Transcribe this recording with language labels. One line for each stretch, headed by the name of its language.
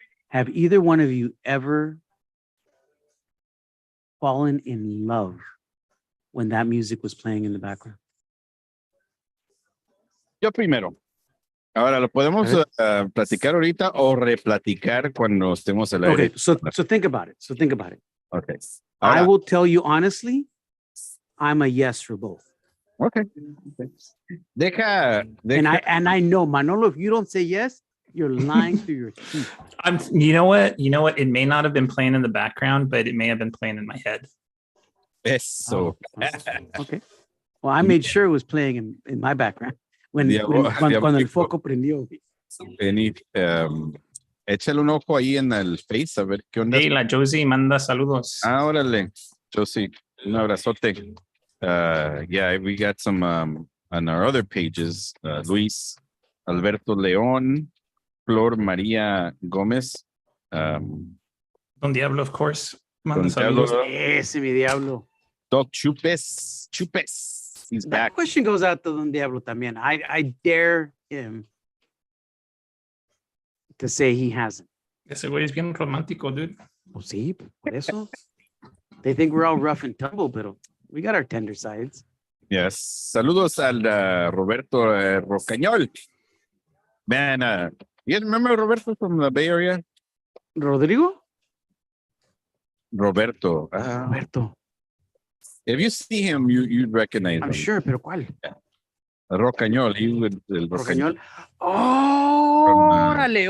English: Have either one of you ever fallen in love when that music was playing in the background?
Spanish: Yo primero. Ahora, ¿lo podemos platicar ahorita o replaticar cuando estemos al aire?
English: Okay, so think about it. Okay.
Spanish: Ahora,
English: I will tell you honestly, I'm a yes for both. Okay. Deja. And I know, Manolo, if you don't say yes, you're lying through your teeth. You know what? It may not have been playing in the background, but it may have been playing in my head.
Spanish: Eso.
English: Okay. Well, I made sure it was playing in my background
Spanish: cuando el foco prendió. Échale un ojo ahí en el Face a ver qué onda. Hey, la Josie manda saludos. Órale, Josie, un abrazote.
English: Yeah, we got some on our other pages. Luis Alberto León, Flor María Gómez. Don Diablo, of course.
Spanish: Manda saludos. Ese mi Diablo.
English: Doc Chupes. He's that back. Question goes out to Don Diablo también. I dare him to say he hasn't.
Spanish: Ese güey es bien romántico, dude. Pues sí, por eso.
English: They think we're all rough and tumble, but we got our tender sides. Yes.
Spanish: Saludos al Roberto Rocañol.
English: Man, you remember Roberto from the Bay Area? Rodrigo? Roberto. Roberto. If you see him, you'd recognize him. I'm sure,
Spanish: pero ¿cuál?
English: Rocañol. He would
Spanish: Rocañol. Oh, órale.